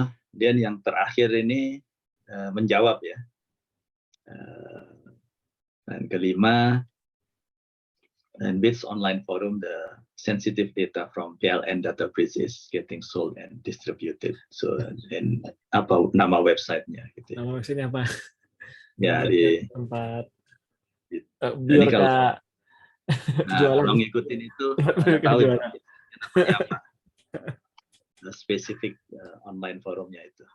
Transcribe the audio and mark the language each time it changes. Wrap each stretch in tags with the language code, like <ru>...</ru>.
<id>Dan yang terakhir ini menjawab ya. Dan kelima,</id> <en>and which online forum the sensitive data from PLN data breach is getting sold and distributed.</en> <id>So, dan apa nama websitenya? Gitu. Nama websitenya apa? Ya di tempat Biorka. Jualan. Kalau ngikutin itu tahu itu apa? Spesifik online forumnya itu.</id>